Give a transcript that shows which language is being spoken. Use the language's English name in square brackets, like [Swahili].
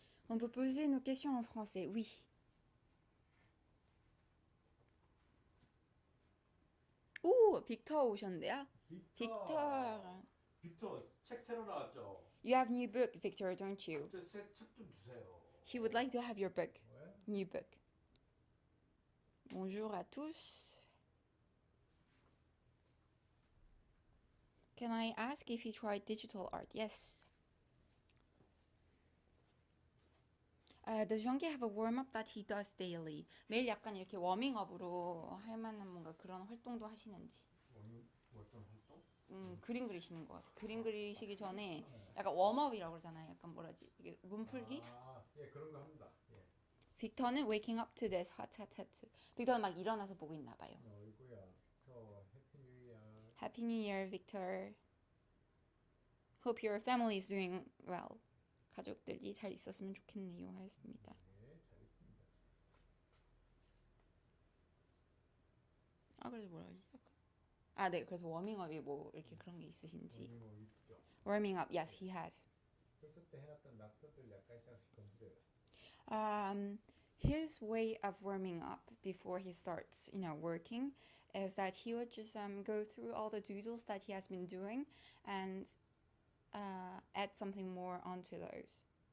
[French] On peut poser nos questions en français, oui. [Korean] 오, 빅터 오셨는데요? 빅터. 빅터 책 새로 나왔죠? [English] You have new book, Victor, don't you? [Korean] 새책좀 주세요. [English] He would like to have your book. [Korean] 왜? [English] New book. [French] Bonjour à tous. [English] Can I ask if he tried digital art? Yes. Does Jeonggi have a warm-up that he does daily? [Korean] 매일 약간 이렇게 워밍업으로 할 만한 뭔가 그런 활동도 하시는지. 어떤 활동? 그림 그리시는 것 같아. 그림 그리시기 전에 약간 웜업이라고 그러잖아요. 약간 뭐라지? 이게 몸풀기? 예, 그런 거 합니다. 예. [English] 빅터는 waking up to this hot hot hot. [Korean] 빅터는 막 일어나서 보고 있나 봐요. 어이구야. 저 해피 뉴 이어. [English] Happy New Year, Victor. Hope your family is doing well. [Korean] 가족들이 잘 있었으면 좋겠네요. 하였습니다. 네, 잘 있습니다. 그래서 뭐라 하지? 네. 그래서 워밍업이 뭐 이렇게 그런 게 있으신지. 뭐 있죠. [English] Warming up, yes, he has. [Korean] 평소 때 해놨던 낙서들 약간씩 건드려요. [English] His way of warming up before he starts, working, is that he would just go through all the doodles that he has been doing and add something more onto those.